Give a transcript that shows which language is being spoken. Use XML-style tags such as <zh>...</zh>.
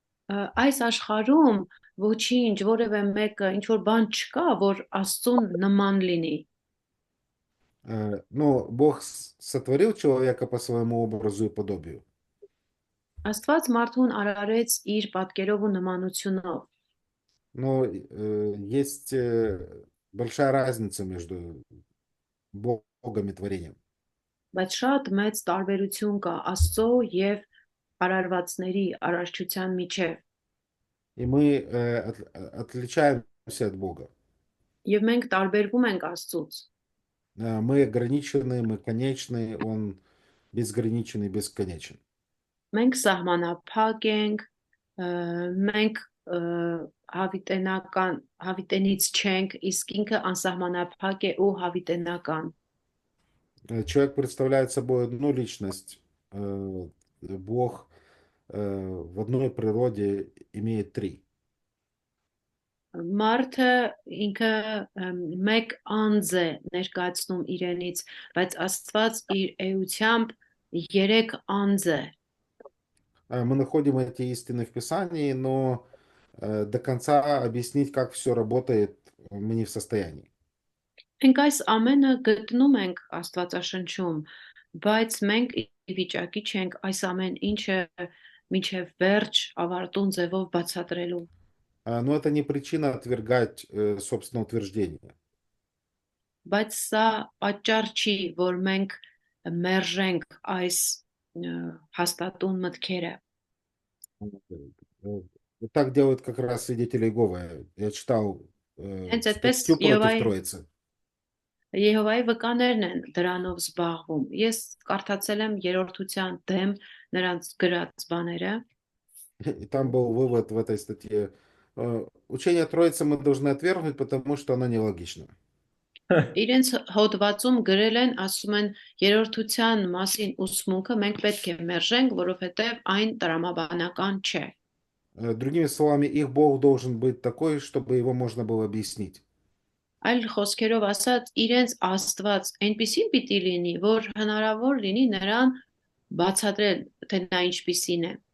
<hy>Այս աշխարհում ոչինչ, որևէ մեկը, ինչ որ բան չկա, որ Աստծուն նման լինի։</hy> <ru>Но Бог сотворил человека по своему образу и подобию.</ru> <hy>Աստված մարդուն արարեց իր պատկերով ու նմանությունով։</hy> <ru>Но есть большая разница между Богом и творением.</ru> <hy>Բայց շատ մեծ տարբերություն կա Աստծո եւ արարվածների արարչության միջև։</hy> <ru>И мы отличаемся от Бога.</ru> <hy>Եվ մենք տարբերվում ենք Աստծուց։</hy> <ru>Мы ограничены, мы конечны, Он безграничен и бесконечен.</ru> <hy>Մենք սահմանափակ ենք, մենք հավիտենից չենք, իսկ ինքը անսահմանափակ է ու հավիտենական։</hy> <ru>Человек представляет собой одну личность, Бог в одной природе имеет три.</ru> <hy>Մարդը ինքը մեկ անձ է ներկայացնում իրենից, բայց Աստված իր էությամբ երեք անձ է։</hy> <ru>Мы находим эти истины в Писании, но до конца объяснить, как все работает, мы не в состоянии.</ru> <hy>Մենք այս ամենը գտնում ենք Աստվածաշնչում, բայց մենք ի վիճակի չենք այս ամեն ինչը մինչև վերջ ավարտուն ձևով բացատրելու։</hy> <ru>Но это не причина отвергать собственное утверждение.</ru> <hy>Բայց սա պատճառ չի, որ մենք մերժենք այս հաստատուն մտքերը։</hy> <ru>Так делают как раз свидетели Иеговы. Я читал</ru> <hy>Հենց այդպես</hy> <ru>статью против Троицы.</ru> <hy>Եհովայի վկաներն են դրանով զբաղվում։ Ես կարդացել եմ երրորդության դեմ նրանց գրած բաները։</hy> <ru>И там был вывод в этой статье. Учение Троицы мы должны отвергнуть, потому что оно нелогично.</ru> <hy>Իրենց հոդվածում գրել են, ասում են երրորդության մասին ուսմունքը մենք պետք է մերժենք, որովհետև այն տրամաբանական չէ։</hy> <ru>Другими словами, их Бог должен быть такой, чтобы его можно было объяснить.</ru> <hy>Այլ խոսքերով ասած, իրենց Աստված այնպիսին պիտի լինի, որ հնարավոր լինի նրան բացատրել, թե նա ինչպիսին է։</hy>